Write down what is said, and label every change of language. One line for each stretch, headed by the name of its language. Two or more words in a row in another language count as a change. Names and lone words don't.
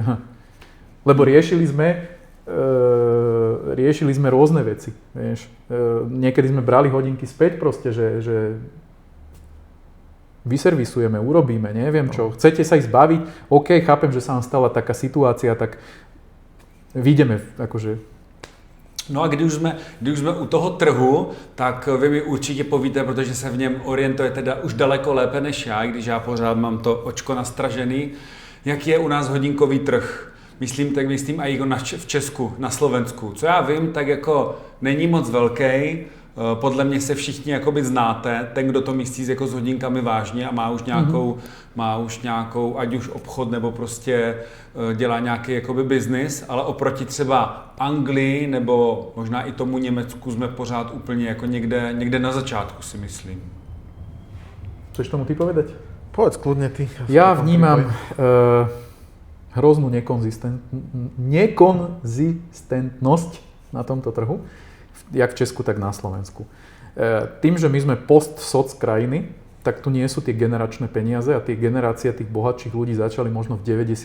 Slovak: Lebo riešili sme rôzne veci, vieš. Niekedy sme brali hodinky späť proste, že vyservisujeme, urobíme, neviem čo. Chcete sa ich zbaviť? OK, chápem, že sa vám stala taká situácia, tak vyjdeme akože...
Czech: No a když už jsme u toho trhu, tak vy mi určitě povíte, protože se v něm orientujete teda už daleko lépe než já, když já pořád mám to očko nastražený. Jaký je u nás hodinkový trh? Myslím i v Česku, na Slovensku. Co já vím, tak jako není moc velký. Podle mě se všichni jakoby znáte, ten, kdo to myslí jako s hodinkami vážně a má už nějakou, ať už obchod nebo prostě dělá nějaký jakoby biznis, ale oproti třeba Anglii nebo možná i tomu Německu jsme pořád úplně jako někde na začátku, si myslím.
Slovak: Chceš tomu ty povedať? Povedz kľudne ty. Ja vnímam hroznú nekonzistentnosť na tomto trhu, jak v Česku, tak na Slovensku. Tým, že my sme post-soc krajiny, tak tu nie sú tie generačné peniaze a tie generácie tých bohatších ľudí začali možno v 90.